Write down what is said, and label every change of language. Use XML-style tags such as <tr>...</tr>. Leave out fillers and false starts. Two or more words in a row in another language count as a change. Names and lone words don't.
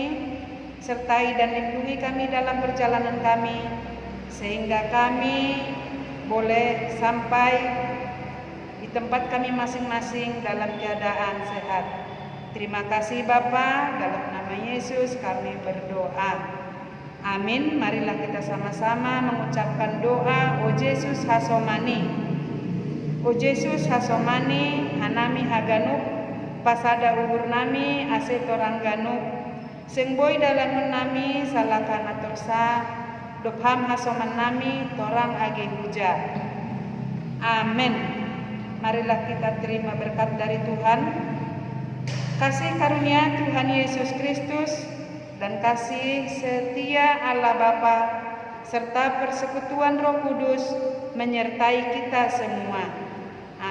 <id>Sertai dan lindungi kami dalam perjalanan kami, sehingga kami boleh sampai di tempat kami masing-masing dalam keadaan sehat. Terima kasih Bapa, dalam nama Yesus kami berdoa. Amin. Marilah kita sama-sama mengucapkan doa.</id> <bts>O Yesus hasomani, O Yesus hasomani, hanami haganuk, pasada ubur nami, ase torang ganuk, sengboy dalam nami salakan atorsa, dopham hasoman nami torang age huja.</bts> <id>Amin. Marilah kita terima berkat dari Tuhan. Kasih karunia Tuhan Yesus Kristus dan kasih setia Allah Bapa serta persekutuan Roh Kudus menyertai kita semua.</id>